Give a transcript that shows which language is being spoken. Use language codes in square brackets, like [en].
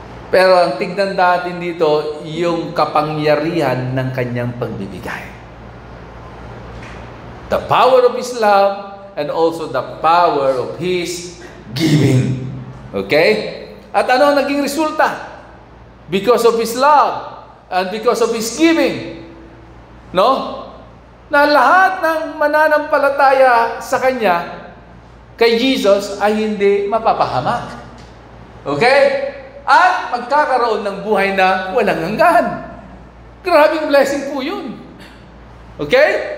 [tl] Pero ang tignan natin dito, yung kapangyarihan ng Kanyang pagbibigay. [en] The power of His love and also the power of His giving. Okay? [tl] At ano ang naging resulta? [en] Because of His love and because of His giving, no? [tl] Na lahat ng mananampalataya sa Kanya, kay Jesus, ay hindi mapapahamak. Okay? At magkakaroon ng buhay na walang hanggan. Grabing blessing po yun. Okay?